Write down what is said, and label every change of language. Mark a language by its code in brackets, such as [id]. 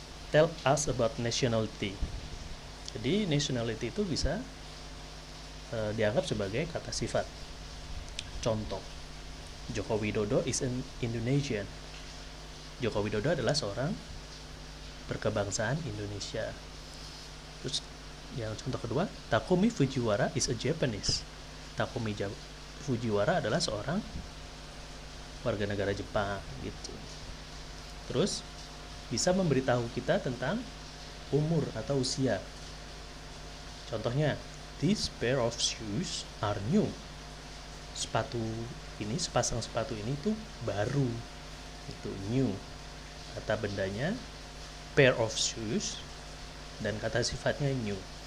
[en] Tell us about nationality. [id] Jadi nationality itu bisa dianggap sebagai kata sifat. [en] Contoh, Joko Widodo is an Indonesian. [id] Joko Widodo adalah seorang berkebangsaan Indonesia. [en] Terus yang contoh kedua, Takumi Fujiwara is a Japanese. [id] Takumi Fujiwara adalah seorang warga negara Jepang, gitu. Terus bisa memberitahu kita tentang umur atau usia. [en] Contohnya, this pair of shoes are new. [id] Sepasang sepatu ini tuh baru. Itu new. Kata bendanya pair of shoes dan kata sifatnya new.